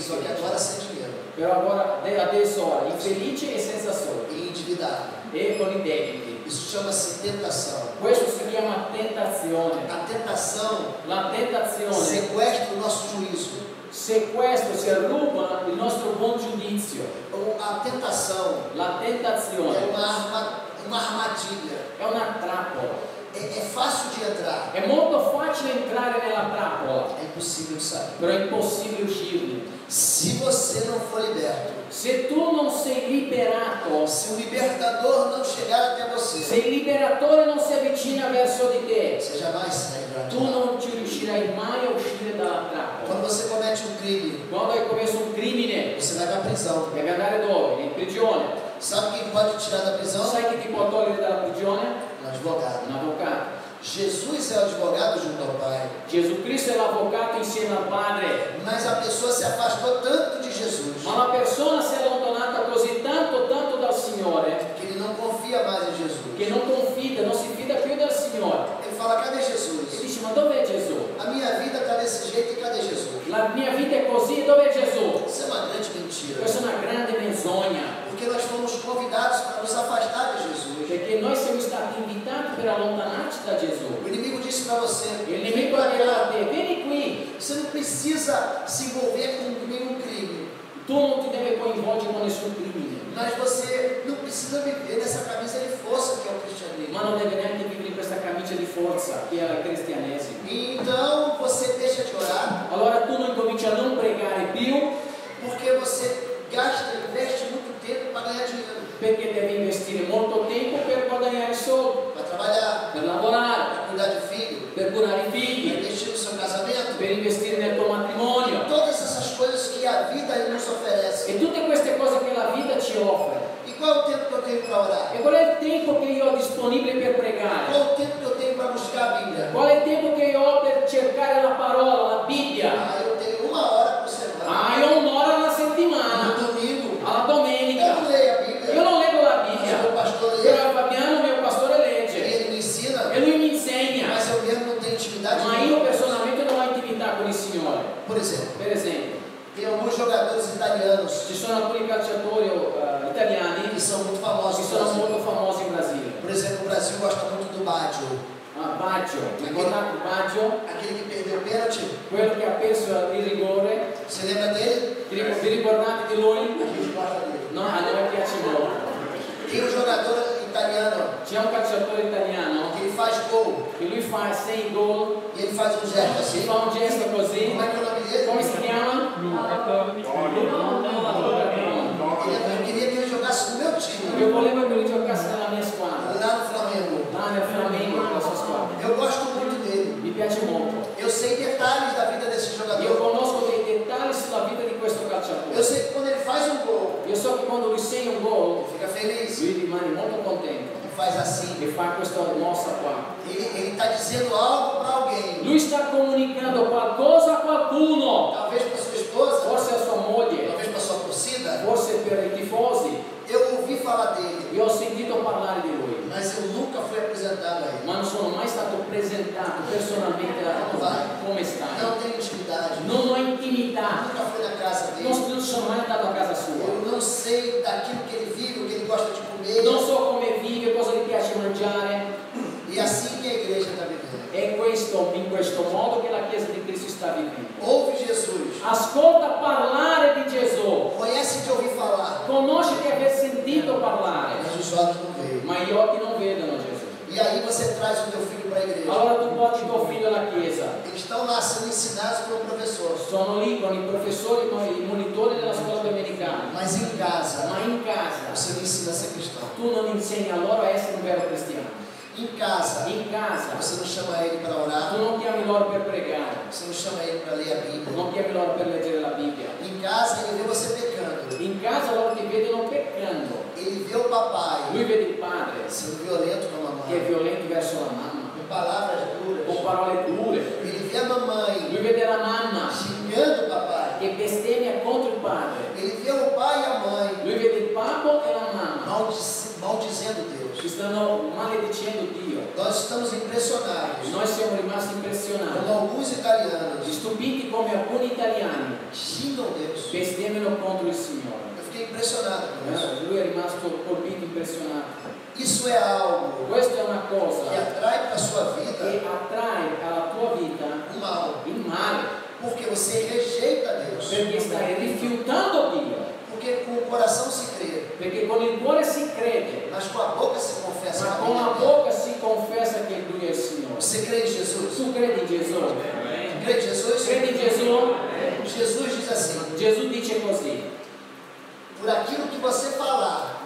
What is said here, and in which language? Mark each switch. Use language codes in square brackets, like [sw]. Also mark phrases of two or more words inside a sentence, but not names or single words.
[pt] Só que [it] felice. [pt] agora sem dinheiro Però agora, [it] adesso ora, infelice e senza soldi [pt] e endividado. [it] e con i debiti. [pt] Isso chama-se tentação. [it] Questo si chiama tentazione. [pt] A tentação [it] La tentazione [pt] sequestra o nosso juízo. [it] sequestra, si ruba il nostro buon giudizio. [pt] A tentação [it] La [pt] é [it] tentazione [pt] uma arma uma armadilha. [it] è una trappola. [pt] É fácil de entrar, [it] È molto facile entrare nella trappola, [pt] é impossível sair. [it] però è impossibile uscirne. [pt] Se você não for liberto, [it] Se tu non sei liberato, [pt] se o libertador não chegar até [it] se [pt] você, [it] il liberatore non si avvicina verso di te, [pt] você jamais sairá de [it] tu [pt] lá. [it] non ci riuscirai mai a uscire dalla trappola. [pt] Quando você comete um crime, [it] Quando hai commesso un crimine, [pt] você vai para a prisão. [it] devi andare dove? In prigione. [pt] Sabe quem pode tirar da prisão? [it] Sai chi ti può togliere dalla prigione? [pt] Um advogado. [it] Un avvocato. [pt] Jesus é o advogado junto ao Pai. [it] Gesù Cristo è l'avvocato insieme al Padre. [pt] Mas a pessoa se afastou tanto de Jesus [it] Ma la persona si è allontanata così tanto dal Signore [pt] que ele não confia mais em Jesus. [it] che non confida, non si fida più del Signore. [pt] Ele fala: cadê [it] E [pt] Jesus? [it] dice: ma dov'è Gesù? [pt] A minha vida está desse jeito e cadê Jesus? [it] La mia vita è così, dov'è Gesù? [pt] Isso é uma grande mentira. [it] Questa è una grande menzogna, [pt] Porque nós fomos convidados para nos afastar de Jesus. [it] perché noi siamo stati invitati per allontanarci da Gesù. [pt] O inimigo disse para você: [it] Il nemico ha detto a te: vieni qui, [pt] você não precisa se envolver com nenhum crime, [it] tu non ti devi coinvolgere con nessun crimine, [pt] mas você não precisa viver nessa camisa de força que é o cristianismo. [it] ma non devi neanche vivere in questa camicia di forza che è il cristianesimo. [pt] Então você deixa de orar, [it] Allora tu non cominci a non pregare più, [pt] porque você investe muito tempo para ganhar dinheiro, [it] perché devi investire molto tempo per guadagnare soldi, [pt] para trabalhar, [it] per lavorare, [pt] para cuidar de filho, [it] per curare i [pt] para [it] figli, [pt] investir no seu casamento. [it] per investire nel tuo matrimonio [pt] Todas essas coisas que a vida nos oferece. [it] e tutte queste cose che la vita ci offre. [pt] E qual é o tempo que eu tenho para orar? [it] E qual è il tempo che io ho disponibile per pregare? [pt] Qual é o tempo que eu tenho para buscar a Bíblia? [it] Qual è il tempo che io ho per cercare la parola, la Bibbia? [pt] Eu tenho 1 hora por semana. [it] Io ho un'ora alla [pt] No [it] settimana, [pt] domingo, [it] alla [pt] eu [it] domenica. [pt] não leio a Bíblia. [it] Io non leggo la [pt] Mas o [it] Bibbia, [pt] meu pastor lê, [it] però Fabiano, mio pastore, [pt] e [it] legge [pt] ele me ensina, [it] e lui mi insegna, [pt] mas eu mesmo não tenho intimidade. [it] ma io personalmente non ho intimità con il Signore. [pt] Por exemplo, [it] Per esempio, [pt] tem alguns jogadores italianos [it] ci sono alcuni calciatori italiani [pt] que são muito [it] che [pt] famosos. no [it] sono [pt] Brasil. [it] molto famosi in Brasile. [pt] Por exemplo, o Brasil gosta muito do Baggio, [it] Baggio, ricordate Baggio? [pt] aquele que perdeu o pênalti. [it] Quello che ha perso il rigore. [pt] Você lembra dele? [it] Vi ricordate di lui? [pt] A gente gosta dele. [it] No, a noi piace molto. [pt] Tem um jogador italiano [it] C'è un calciatore italiano [pt] que ele faz gol [it] che lui fa 6 gol, [pt] e ele faz um gesto [it] si [pt] assim. [it] fa un gesto così. [pt] Como é que é o nome dele? [it] Come si chiama? [pt] Eu queria que ele jogasse no meu time, [it] Io volevo che lui giocasse nella mia squadra, [pt] lá no Flamengo. [it] là nel Flamengo, nella sua squadra. [pt] Eu gosto muito dele. [it] Mi piace molto. [pt] Eu sei detalhes da vida desse [it] Io [pt] jogador. [it] conosco dei dettagli sulla vita di questo [pt] Eu [it] calciatore. [pt] sei que quando ele faz um gol, [it] Io so che quando lui segna un gol, [pt] ele fica feliz. [it] lui rimane molto contento [pt] Ele faz assim. [it] e fa questa mossa qua. [pt] Ele está dizendo algo para alguém. [it] Lui sta comunicando qualcosa a qualcuno, [pt] Talvez para sua esposa, [it] forse a sua moglie, [pt] talvez para sua torcida. [it] forse per i tifosi. [pt] Eu ouvi falar dele, [it] Io ho sentito parlare di lui, [pt] mas eu nunca fui apresentado a ele. [it] ma non sono mai stato presentato personalmente a come stai. [pt] Não tenho intimidade. [it] Non ho intimità, [pt] Nunca fui na casa dele. [it] non sono mai andato a casa sua. [pt] Eu não sei daquilo que ele vive, o que ele gosta de comer. [it] Non so come vive, cosa gli piace mangiare. [pt] E assim que a igreja está vivendo. [it] È in questo modo che la Chiesa di Cristo sta vivendo. [pt] Ouve Jesus. [it] Ascolta parlare di Gesù, [pt] Conhece de ouvir falar. [it] conosce di aver sentito parlare, [pt] Mas os olhos não veem. [it] ma gli occhi non vedono Gesù. [pt] E aí você traz o teu filho para a igreja. [it] Allora tu porti tuo figlio alla Chiesa, [pt] Eles estão lá sendo ensinados por um professor. [it] sono lì con i professori, con i monitori della scuola domenicale, [pt] Mas em casa, [it] ma in casa [pt] você não ensina a ser cristão. [it] tu non insegni a loro a essere un vero cristiano. [pt] Em casa, Você não chama ele para orar. [it] tu non chiami loro per pregare, [pt] Você não chama ele para ler a Bíblia. [it] non chiami loro per leggere la Bibbia. [pt] Em casa, ele vê você pecando. [it] In casa loro ti vedono peccando. [pt] Ele vê o papai [it] Lui vede il padre [pt] sendo violento com a [it] che è [pt] mamãe, [it] violento verso la mamma, [pt] com palavras [it] con [pt] duras. [it] parole dure. [pt] Ele vê a mamãe [it] Lui vede la mamma [pt] xingando o papai. [it] che bestemmia contro il padre. [pt] Ele vê o pai e a mãe [it] Lui vede il papà e la mamma [pt] maldizendo Deus. [it] che stanno maledicendo Dio. [pt] Nós estamos impressionados [it] Noi siamo rimasti [pt] como [it] impressionati, [pt] alguns italianos [it] stupiti come alcuni italiani [pt] xingam Deus. [it] bestemmiano contro il Signore. [pt] Eu fiquei impressionado com isso. [it] Lui è rimasto colpito, impressionato. [pt] Isso é algo [it] Questa è una cosa [pt] que atrai para a sua [it] che [pt] vida [it] attrae alla tua vita [pt] o mal. [it] il male, [pt] Porque você rejeita Deus. [it] perché stai rifiutando Dio, [pt] Porque com o coração se crê, [it] perché con il cuore si crede, [pt] mas com a boca se confessa [it] Tu credi in Gesù? [pt] Crê em Jesus? [it] Credi in Gesù? [pt] Jesus diz assim: [it] Gesù dice così: [pt] por aquilo que você falar,